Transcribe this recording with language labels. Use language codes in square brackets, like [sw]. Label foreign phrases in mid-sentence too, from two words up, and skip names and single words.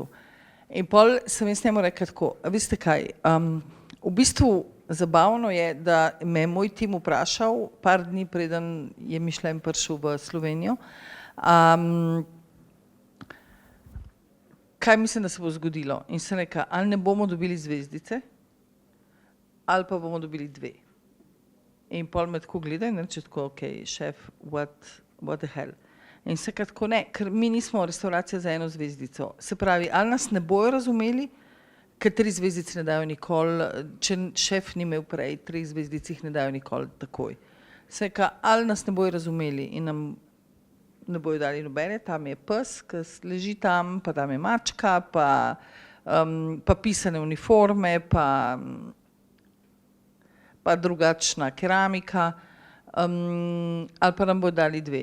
[sl] In pol sem jaz njemu rekla tako, veste kaj, v bistvu zabavno je, da me je moj tim vprašal, par dni preden je Michelin prišel v Slovenijo, kaj mislim, da se bo zgodilo. In sem rekla, ali ne bomo dobili zvezdice, ali pa bomo dobili 2. In pol me tako gleda in reče tako, ok, šef, [en] what the hell. [sl] In se tako ne, ker mi nismo restauracija za 1 zvezdico. Se pravi, ali nas ne bojo razumeli, ker 3 zvezdice ne dajo nikoli, če šef ni imel prej, 3 zvezdic jih ne dajo nikoli takoj. Se ka, ali nas ne bojo razumeli in nam ne bojo dali nobene, tam je pes, ki leži tam, pa tam je mačka, pa pisane uniforme, pa drugačna keramika, ali pa nam bojo dali 2.